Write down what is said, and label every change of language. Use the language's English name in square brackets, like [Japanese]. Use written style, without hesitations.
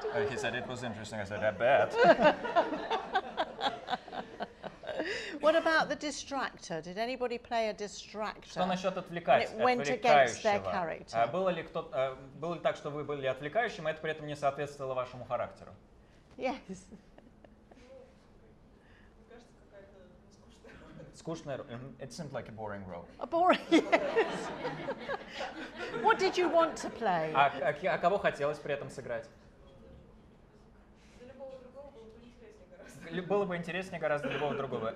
[English] He said it was interesting. I said, I bet. What about the distractor? Did anybody play a distractor? [Russian] Что насчет [English] went against their character? [Russian] Было ли так, что вы были отвлекающим, и это при этом не соответствовало вашему характеру? [English] Yes. [Russian] Скучная. [English] It seemed like a boring role. A boring. Yes. What did you want to play? [Russian] А кого хотелось при этом сыграть? Было бы интереснее гораздо любого другого.